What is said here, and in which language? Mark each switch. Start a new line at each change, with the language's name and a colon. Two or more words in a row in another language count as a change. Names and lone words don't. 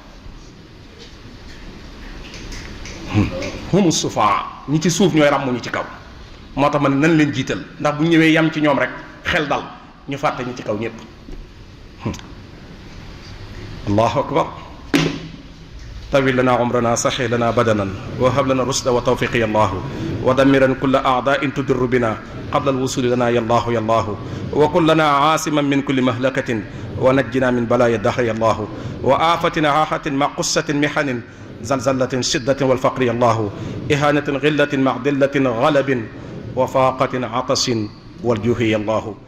Wolof: humu sufaa ñi ci suuf ñooy ràmm ñi ci kaw moo tax ma ne nan leen jiital ndax bu ñëwee yam ci ñoom rek xel dal ñu fàtte ñi ci kaw ñépp.
Arabic: الله أكبر. طول لنا عمرنا صح لنا بدننا وهب لنا الرشد والتوفيق يا الله ودمر كل أعداء تضر بنا قبل الوصول لنا يا الله يا الله وكن لنا عاصما من كل مهلكة ونجنا من بلايا الدهر يا الله وآفة عاهة ما قصة محن زلزلة شدة والفقر يا الله إهانة غلة ما ذلة غلب وفاقة عطش والجوع يا الله